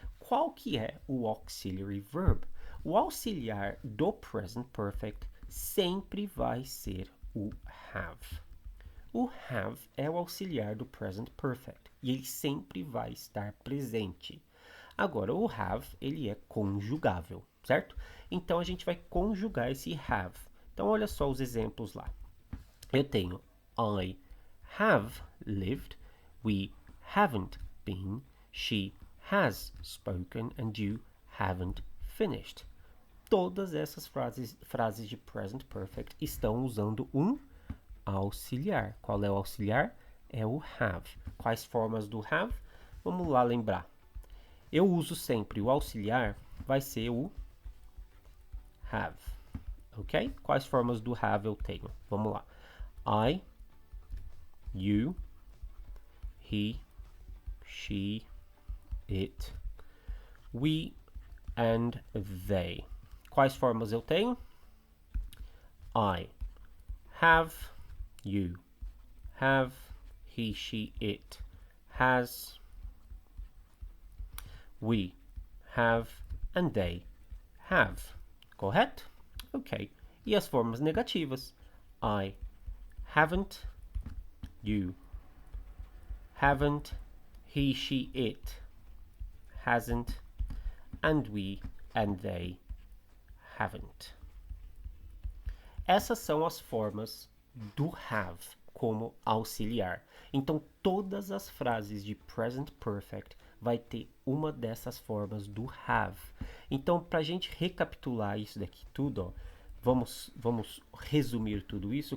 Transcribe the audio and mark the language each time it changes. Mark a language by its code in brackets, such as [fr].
[pt] Qual que é o auxiliary verb? O auxiliar do present perfect sempre vai ser o have. O have é o auxiliar do present perfect e ele sempre vai estar presente. Agora, o have, ele é conjugável, certo? Então, a gente vai conjugar esse have. Então, olha só os exemplos lá. Eu tenho [en] I have lived, we haven't been, she has spoken and you haven't finished. [pt] Todas essas frases de present perfect estão usando um auxiliar. Qual é o auxiliar? É o have. Quais formas do have? Vamos lá lembrar. Eu uso sempre o auxiliar, vai ser o have. Ok? Quais formas do have eu tenho? Vamos lá. [en] I, you, he, she, it, we and they. [pt] Quais formas eu tenho? [en] I have, you have, he, she, it has, we have and they have. [pt] Correto? [en] Ok. [pt] E as formas negativas? [en] I haven't, you haven't, he, she, it hasn't, and we and they haven't. [pt] Essas são as formas do have como auxiliar. Então, todas as frases de present perfect vai ter uma dessas formas do have. Então, para a gente recapitular isso daqui tudo, ó, vamos resumir tudo isso.